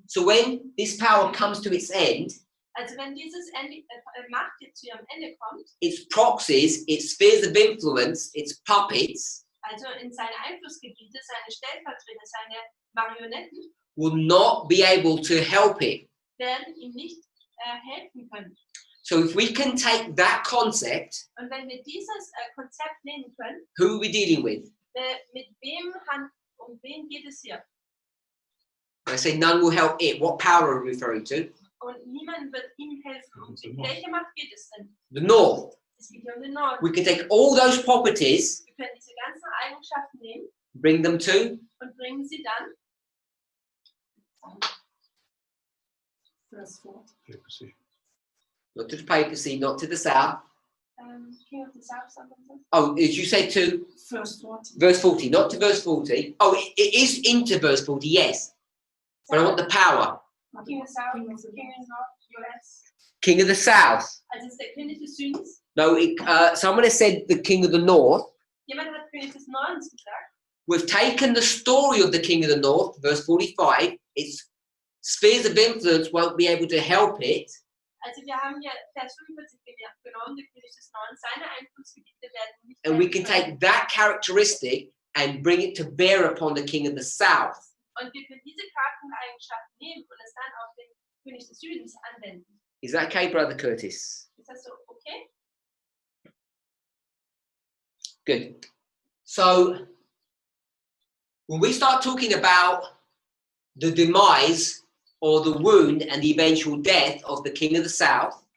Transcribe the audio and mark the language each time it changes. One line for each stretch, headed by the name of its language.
English: So when this power comes to its end,
German: Also wenn dieses Macht jetzt zu ihrem Ende kommt,
English: its proxies, its spheres of influence, its puppets,
German: also in seine Einflussgebiete, seine Stellvertreter, seine Marionetten,
English: will not be able to help it.
German: werden ihm nicht helfen können.
English: So if we can take that concept,
German: Und wenn wir dieses Konzept nehmen können,
English: who are we dealing with?
German: mit um wen geht es hier?
English: I say none will help it. What power are we referring to?
German: Und niemand wird ihm helfen. Um welche Macht geht es denn?
English: The north.
German: Es geht hier um den Norden.
English: We can take all those properties,
German: Wir können diese ganzen Eigenschaften nehmen
English: bring them to
German: und bringen sie dann
English: Verse 4. not to the papacy, not to the south. King of the South, something. Oh, as you said to Verse 40. verse 40, not to verse 40. Oh, it is into verse 40, yes. But I want the power. King of the South, King of the North, US. King of the south.
German: Also es ist der König des Südens.
English: No, someone has said the king of the north.
German: Jemand hat König des Nordens gesagt.
English: We've taken the story of the king of the north, verse 45. Its spheres of influence won't be able to help it.
German: Also wir haben hier Vers 45 genommen, der König des Nordens, seine Einflussgebiete werden nicht
English: And we
German: helfen
English: can
German: können.
English: take that characteristic and bring it to bear upon the king of the south.
German: Und wir können diese Charaktereigenschaften nehmen und es dann auf den König des Südens anwenden.
English: Is that okay, Brother Curtis?
German: Ist das so okay?
English: Good. So, when we start talking about the demise or the wound and the eventual death of the king of the south,